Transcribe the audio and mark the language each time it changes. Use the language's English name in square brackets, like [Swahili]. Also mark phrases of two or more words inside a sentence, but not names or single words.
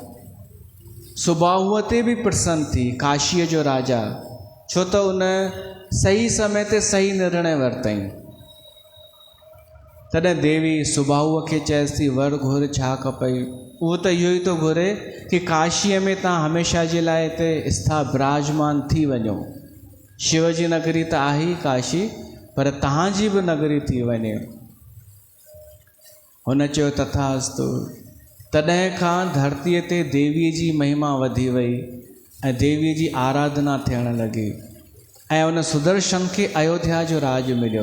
[Sindhi] सुबाहुअ ते बि प्रसन्न थी, काशीअ जो राजा, छो त उन सही समय ते सही निर्णय वरितई। तॾहिं देवी सुबाहुअ खे चएसि थी वर घुर छा खपई। उहो त इहो ई थो घुरे कि काशीअ में तव्हां हमेशह जे लाइ हिते विराजमान थी वञो। शिव जी नगरी त आहे ई काशी, पर तव्हांजी बि नगरी थी वञे। हुन चयो तथास्तु। तॾहिं खां धरतीअ ते देवीअ जी महिमा वधी वई ऐं देवीअ जी आराधना थियण लॻी ऐं उन सुदर्शन खे अयोध्या जो राज मिलियो।